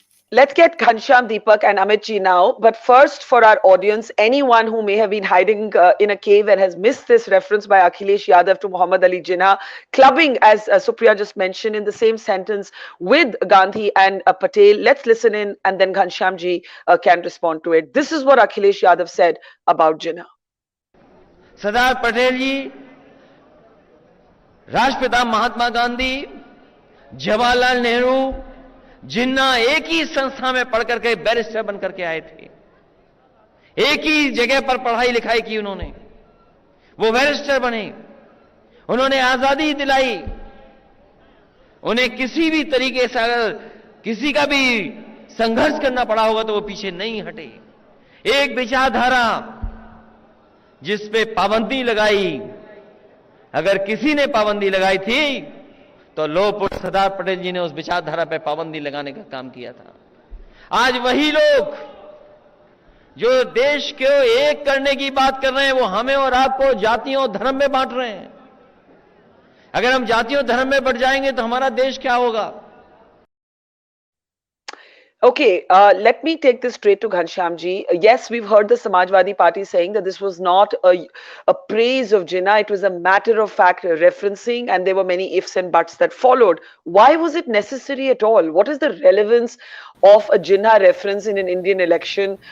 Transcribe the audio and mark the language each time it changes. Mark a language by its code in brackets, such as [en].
[en] Let's get Ghanshyam, Deepak and Amit ji now. But first, for our audience, anyone who may have been hiding in a cave and has missed this reference by Akhilesh Yadav to Muhammad Ali Jinnah, clubbing, as Supriya just mentioned, in the same sentence with Gandhi and Patel. Let's listen in, and then Ghanshyam ji can respond to it. This is what Akhilesh Yadav said about Jinnah. [hi] Sardar Patel ji, Rashtrapita Mahatma Gandhi, Jawaharlal Nehru, जिन्ना एक ही संस्था में पढ़ करके barrister बन करके आए थे, एक ही जगह पर पढ़ाई लिखाई की उन्होंने, वो बैरिस्टर बने, उन्होंने आजादी दिलाई, उन्हें किसी भी तरीके से अगर किसी का भी संघर्ष करना पड़ा होगा तो वो पीछे नहीं हटे। एक विचारधारा जिस पे पाबंदी लगाई, अगर किसी ने पाबंदी लगाई थी तो लोपुरुष सरदार पटेल जी ने उस विचारधारा पर पाबंदी लगाने का काम किया था। आज वही लोग जो देश को एक करने की बात कर रहे हैं, वो हमें और आपको जातियों और धर्म में बांट रहे हैं। अगर हम जाति और धर्म में बढ़ जाएंगे तो हमारा देश क्या होगा? [en] Okay, let me take this straight to Ghanshyamji. Yes, we've heard the Samajwadi Party saying that this was not a praise of Jinnah. It was a matter of fact referencing, and there were many ifs and buts that followed. Why was it necessary at all? What is the relevance of a Jinnah reference in an Indian election?